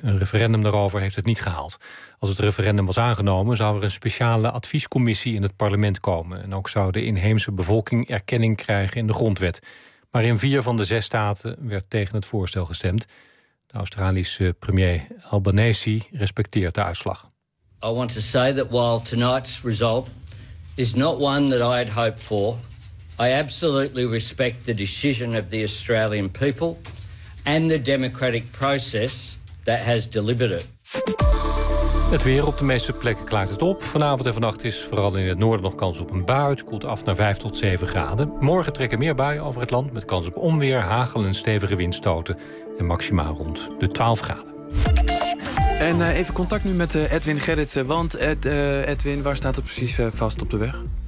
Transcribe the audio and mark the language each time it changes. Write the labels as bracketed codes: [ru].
[nl] Een referendum daarover heeft het niet gehaald. Als het referendum was aangenomen, zou er een speciale adviescommissie in het parlement komen. En ook zou de inheemse bevolking erkenning krijgen in de grondwet. Maar in 4 van de 6 staten werd tegen het voorstel gestemd. De Australische premier Albanese respecteert de uitslag. [en] I want to say that while tonight's result is not one that I had hoped for, I absolutely respect the decision of the Australian people and the democratic process that has delivered it. [nl] Het weer op de meeste plekken klaart het op. Vanavond en vannacht is vooral in het noorden nog kans op een bui. Het koelt af naar 5 tot 7 graden. Morgen trekken meer buien over het land met kans op onweer, hagel en stevige windstoten. En maximaal rond de 12 graden. En even contact nu met Edwin Gerritsen. Want Edwin, waar staat het precies vast op de weg?